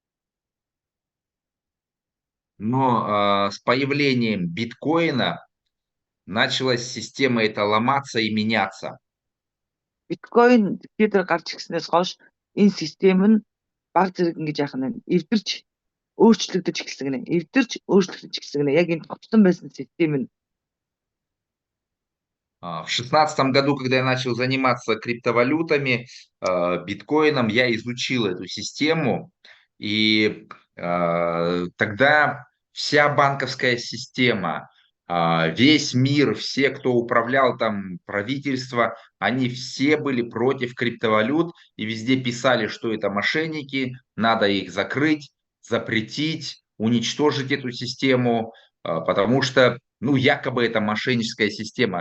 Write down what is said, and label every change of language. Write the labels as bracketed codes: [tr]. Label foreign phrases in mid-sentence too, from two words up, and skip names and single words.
[ru] Но с появлением биткоина началась система эта ломаться и меняться. [mn] Биткойн тэр гарч ирснээс хойш энэ систем нь баг зэрэг ингэж яах нь эвдэрч өөрчлөгдөж эхэлсэн гинэ. Эвдэрч өөрчлөгдөж эхэлсэн гинэ. Яг энэ тогтсон байсан систем нь. [ru] В 2016 году, когда я начал заниматься криптовалютами, биткоином, я изучил эту систему, и тогда вся банковская система, весь мир, все, кто управлял там правительство, они все были против криптовалют и везде писали, что это мошенники, надо их закрыть, запретить, уничтожить эту систему, потому что, ну, якобы это мошенническая система.